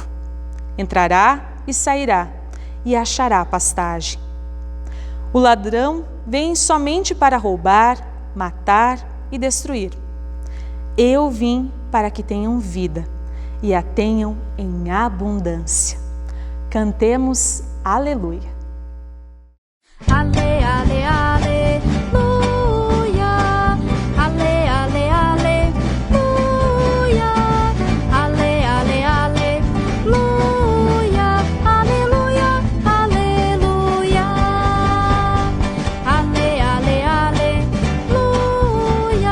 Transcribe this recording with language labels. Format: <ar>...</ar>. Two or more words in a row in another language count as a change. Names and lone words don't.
<pt>Entrará e sairá, e achará pastagem. O ladrão vem somente para roubar, matar e destruir. Eu vim para que tenham vida e a tenham em abundância. Cantemos aleluia. Ale, ale, aleluia. Ale, ale, aleluia. Ale, ale, aleluia. Aleluia, aleluia. Ale, ale, aleluia.</pt>